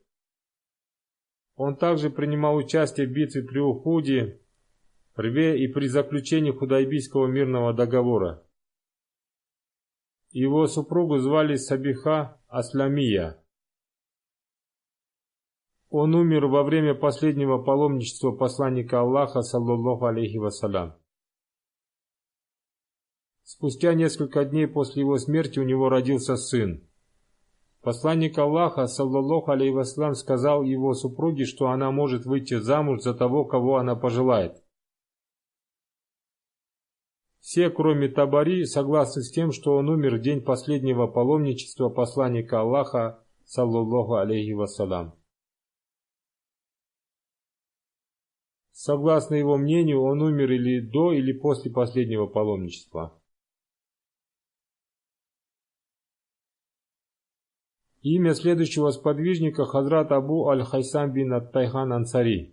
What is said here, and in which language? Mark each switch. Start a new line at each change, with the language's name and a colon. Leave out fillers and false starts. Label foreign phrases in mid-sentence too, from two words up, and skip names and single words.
Russian: Он также принимал участие в битве при Ухуде, Рве и при заключении Худайбийского мирного договора. Его супругу звали Сабиха Асламия. Он умер во время последнего паломничества посланника Аллаха,
Arabic: صلى الله عليه وسلم.
Russian: Спустя несколько дней после его смерти у него родился сын. Посланник Аллаха,
Arabic: صلى الله عليه وسلم,
Russian: сказал его супруге, что она может выйти замуж за того, кого она пожелает. Все, кроме Табари, согласны с тем, что он умер в день последнего паломничества посланника Аллаха,
Arabic: صلى الله عليه وسلم.
Russian: Согласно его мнению, он умер или до, или после последнего паломничества. Имя следующего сподвижника Хазрат Абу Аль-Хайсам бин Ат-Тайхан Ансари.